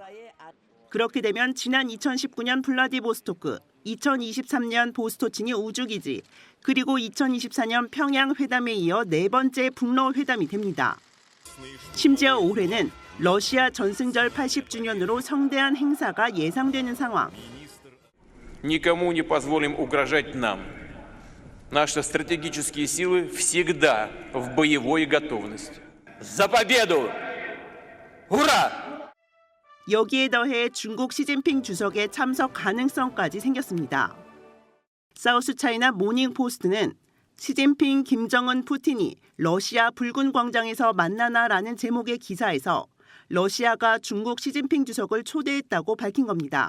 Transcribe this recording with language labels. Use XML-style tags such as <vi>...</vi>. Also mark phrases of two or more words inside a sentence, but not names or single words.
<ko>그렇게 되면 지난 2019년 블라디보스토크, 2023년 보스토치니 우주기지, 그리고 2024년 평양 회담에 이어 네 번째 북러 회담이 됩니다. 심지어 올해는 러시아 전승절 80주년으로 성대한 행사가 예상되는 상황.</ko> <ru>Никому не позволим угрожать нам. Наши стратегические силы всегда в боевой готовности. За победу! Ура!</ru> <ko>여기에 더해 중국 시진핑 주석의 참석 가능성까지 생겼습니다. 사우스차이나 모닝포스트는 시진핑, 김정은, 푸틴이 러시아 붉은 광장에서 만나나라는 제목의 기사에서 러시아가 중국 시진핑 주석을 초대했다고 밝힌 겁니다.</ko>